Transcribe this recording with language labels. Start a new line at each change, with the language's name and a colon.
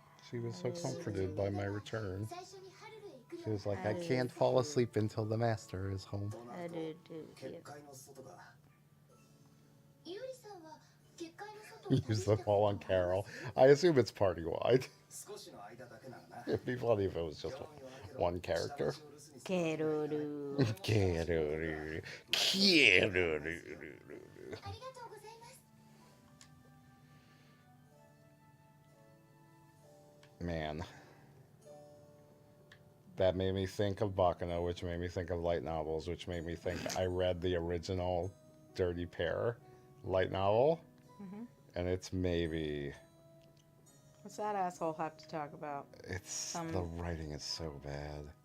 English: She was so comforted by my return.
Japanese: 最初にハルルへ行くの
English: was like, I can't fall asleep until the master is home. I do too.
Japanese: 結界の外が。ユーリさんは結界の外を
English: Use them all on Carol. I assume it's party wide.
Japanese: 少しの間だけならな。
English: It'd be funny if it was just one character. Keruru. Keruru. Keruru.
Japanese: ありがとうございます。
English: Man. That made me think of Bakano, which made me think of light novels, which made me think I read the original Dirty Pair light novel. And it's maybe... What's that asshole have to talk about? It's... The writing is so bad.